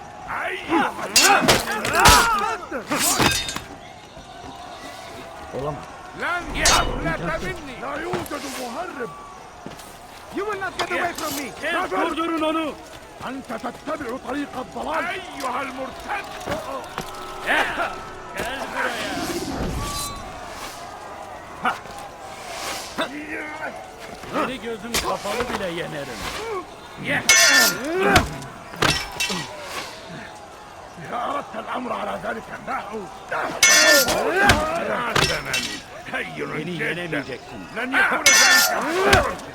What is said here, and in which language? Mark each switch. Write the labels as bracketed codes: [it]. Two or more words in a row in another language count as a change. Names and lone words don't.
[en] You will not get away from me! [ar] أنت تتبع طريق الضلال أيها المرتد [tr] Seni gözüm kapalı bile yenerim. [ar] إذا أردت الأمر على ذلك [tr] Beni yenemeyeceksin. [ar] لن يكون ذلك